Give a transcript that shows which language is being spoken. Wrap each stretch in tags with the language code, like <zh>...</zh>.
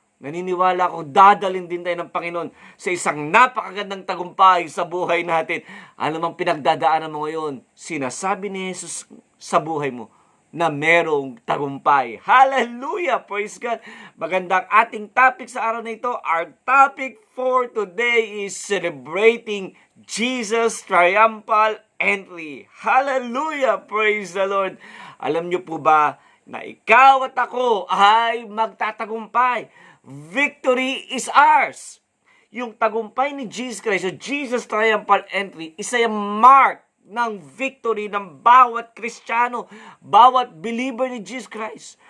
<tl>Naniniwala ako, dadalhin din tayo ng Panginoon sa isang napakagandang tagumpay sa buhay natin. Ano mang pinagdadaanan mo ngayon, sinasabi ni Jesus sa buhay mo na merong tagumpay. Hallelujah! Praise God! Magandang ating topic sa araw na ito.</tl> <en>Our topic for today is celebrating Jesus' triumphal entry. Hallelujah! Praise the Lord!</en> <tl>Alam niyo po ba na ikaw at ako ay magtatagumpay?</tl> <en>Victory is ours.</en> <tl>Yung tagumpay ni Jesus Christ, so Jesus' triumphal entry, isa yung mark ng victory ng bawat Kristiyano, bawat believer ni Jesus Christ.</tl>